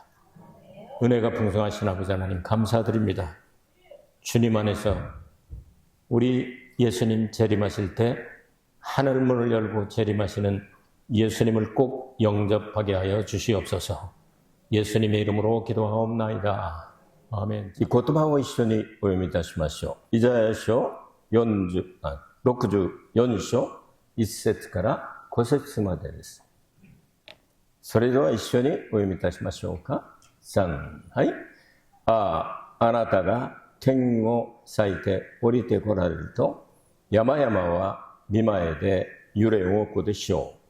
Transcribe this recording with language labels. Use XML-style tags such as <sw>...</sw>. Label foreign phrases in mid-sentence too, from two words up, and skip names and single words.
<ko>은혜가 풍성하신 아버지 하나님 감사드립니다. 주님 안에서 우리 예수님 재림하실 때 하늘문을 열고 재림하시는 예수님을 꼭 영접하게 하여 주시옵소서. 예수님의 이름으로 기도하옵나이다. 아멘.</ko> <ja>이 言葉を一緒にお読みいたしましょう。イザヤ書64章1節から5節までです。それでは一緒にお読みいたしましょうか。3、はい。あなたが天を裂いて降りてこられると、山々は見前で揺れ動くでしょう。</ja>